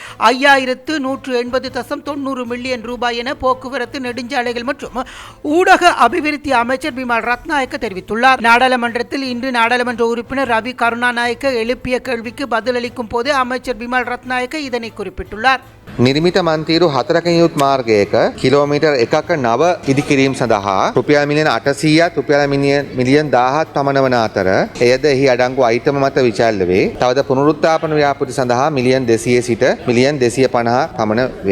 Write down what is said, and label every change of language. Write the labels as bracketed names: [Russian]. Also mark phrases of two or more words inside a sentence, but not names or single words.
[Tamil] 5180.90 மில்லியன் ரூபாய் என போக்குவரத்து நெடுஞ்சாலைகள் மற்றும் ஊடக அபிவிருத்தி அமைச்சர் பிமல் ரத்நாயக்க தெரிவித்துள்ளார். நாடாளுமன்றத்தில் இன்று நாடாளுமன்ற உறுப்பினர் ரவி கருணாநாயக்க எழுப்பிய கேள்விக்கு பதிலளிக்கும் போது அமைச்சர் பிமல் ரத்நாயக்க இதனை குறிப்பிட்டுள்ளார். [Sinhala] නිර්මිත මන්තීරු 4ක යුත් මාර්ගයක කිලෝමීටර් 1ක නව ඉදිකිරීම සඳහා රුපියල් මිලියන 800ක් රුපියල් මිලියන් 1000ක් පමණ වන අතර එයද එහි අඩංගු අයිටම මත විචාල්‍ය වේ. තවද පුනරුත්ථාපන ව්‍යාපෘති සඳහා මිලියන් 200 සිට මිලියන් 250 පමණ වේ.